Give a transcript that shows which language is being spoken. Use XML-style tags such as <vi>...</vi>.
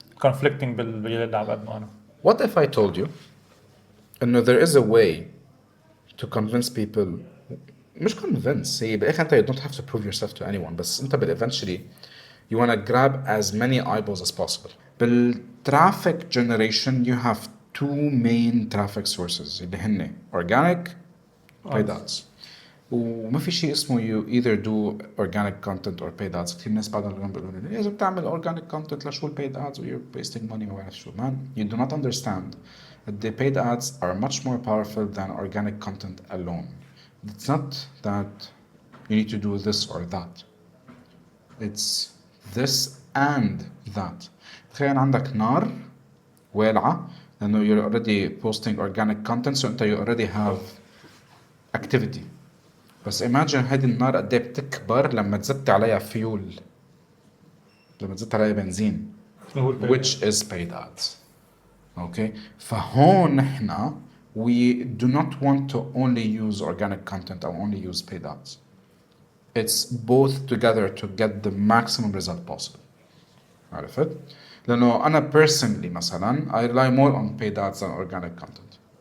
<ar>Conflicting باللي عم بقدمه أنا.</ar> <en>What if I told you</en> <ar>إنه</ar> <en>there is a way to convince people</en> <ar>مش</ar> <en>convince</en> <ar>هي بالآخر أنت</ar> <en>you don't have to prove yourself to anyone</en> <ar>بس أنت</ar> <en>eventually you want to grab as many eyeballs as possible. بالtraffic generation you have two main traffic sources</en> <ar>اللي هن</ar> <en>organic paid ads.</en> <ar>وما في شيء اسمه</ar> <en>you either do organic content or paid ads.</en> <ar>كثير ناس بعدهم اللي بيقولوا لي لازم تعمل organic content لشو paid ads</ar> <en>you're wasting money</en> <ar>ما بعرف شو.</ar> <en>Man, you do not understand that the paid ads are much more powerful than organic content alone. It's not that you need to do this or that. It's this and that.</en> <ar>تخيل عندك نار والعة لأنه</ar> <en>you're already posting organic content so</en> <ar>أنت</ar> <en>you already have activity.</en> <ar>بس</ar> <en>imagine</en> <ar>هذه النار قد ايه بتكبر لما تزت عليها فيول لما تزت عليها بنزين</ar> <en>which is paid ads. Okay</en> <ar>فهون نحن</ar> <en>we do not want to only use organic content or only use paid ads. It's both together to get the maximum result possible.</en> <ar>عرفت؟ لأنه أنا</ar> <en>personally</en> <ar>مثلا</ar> <en>I rely more on paid ads than organic content.</en>